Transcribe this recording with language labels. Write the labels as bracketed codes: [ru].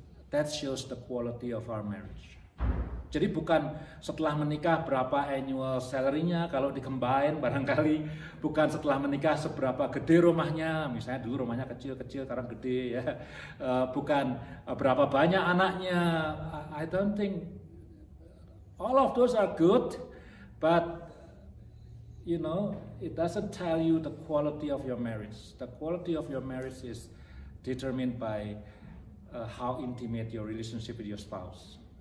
[en] that shows the quality of our marriage. [id] Jadi bukan setelah menikah berapa annual salary-nya, kalau di-combine barangkali, bukan setelah menikah seberapa gede rumahnya, misalnya dulu rumahnya kecil-kecil, sekarang gede ya, bukan berapa banyak anaknya. [en] I don't think all of those are good, but you know, it doesn't tell you the quality of your marriage. The quality of your marriage is determined by how intimate your relationship with your spouse.